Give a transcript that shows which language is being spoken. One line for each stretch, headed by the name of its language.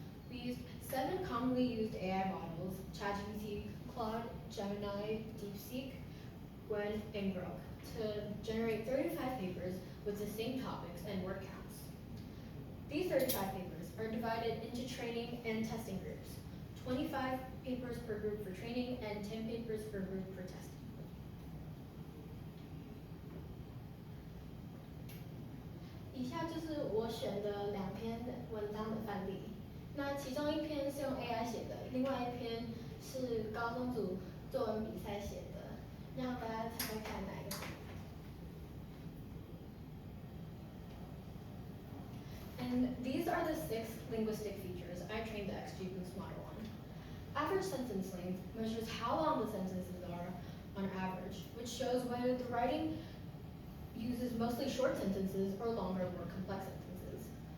English: We used 7 commonly used AI models: ChatGPT, Claude, Gemini, DeepSeek, Gwen, and Grok, to generate 35 papers with the same topics and word counts. These 35 papers are divided into training and testing groups: 25 papers per group for training and 10 papers per group for testing.
Chinese: 以下就是我选的2篇文章的范例。那其中一篇是用 AI 写的，另外一篇是高中组作文比赛写的，让大家猜猜看哪一个是。
English: And these are the 6 linguistic features I trained the XGBoost model on. Average sentence length measures how long the sentences are on average, which shows whether the writing uses mostly short sentences or longer, more complex sentences.